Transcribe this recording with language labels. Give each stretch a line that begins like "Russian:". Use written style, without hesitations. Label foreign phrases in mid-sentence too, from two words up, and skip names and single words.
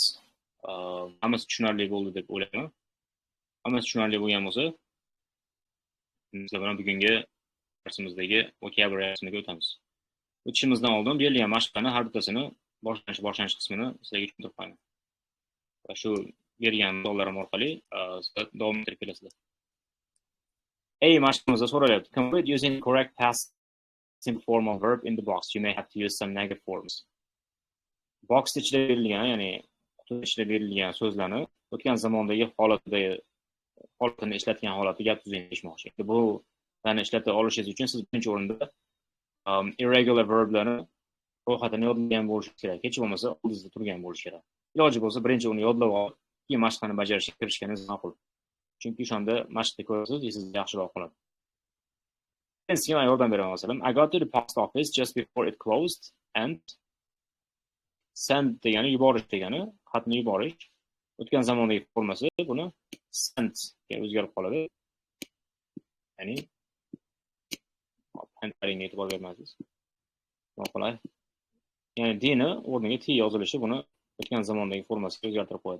Uzbek: Hammasi tushunarli bo'ldi deb o'ylayman. Hammasi tushunarli bo'lgan bo'lsa, bizlar bilan bugungi darsimizdagi vocabulary'ga o'tamiz. O'tishimizdan oldin berilgan mashqlarni har bittasini boshlanish qismini sizlarga tushuntirib qo'yaman. Va shu bergan misollarim orqali sizlar davom ettirib kelasizlar. Mashqimizda so'ralyapti.
English: Complete using the correct past simple form of verb in the box. You may have to use some negative forms.
Uzbek: Box ichida berilgan, ya'ni quti ichida berilgan so'zlarni o'tgan zamondagi holatini ishlatgan holatda gap tuzing deyishmoqchi. Bu yani ishlata olishingiz uchun siz birinchi o'rinda
English: irregular verblarni
Uzbek: ro'yxatini yodlagan bo'lishingiz kerak. Hech bo'lmasa oldingizda turgan bo'lishi kerak. Iloji bo'lsa birinchi uni yodlab olib, keyin mashqlarni bajarishga kirishganingiz ma'qul. Chunki o'shanda mashqda ko'rasiz, esingizda yaxshiroq qoladi. Sizga yordam beraman masalan.
English: I got to the post office just before it closed and send
Uzbek: degani yuborish degani, xatni yuborish. O'tgan zamondagi formasi buni sent ga o'zgarib qoladi. Ya'ni handwriting e'tibor bermaysiz. Noqulay. Ya'ni dni o'rniga t yozilishi buni o'tgan zamondagi formasiga o'zgartirib qo'yadi.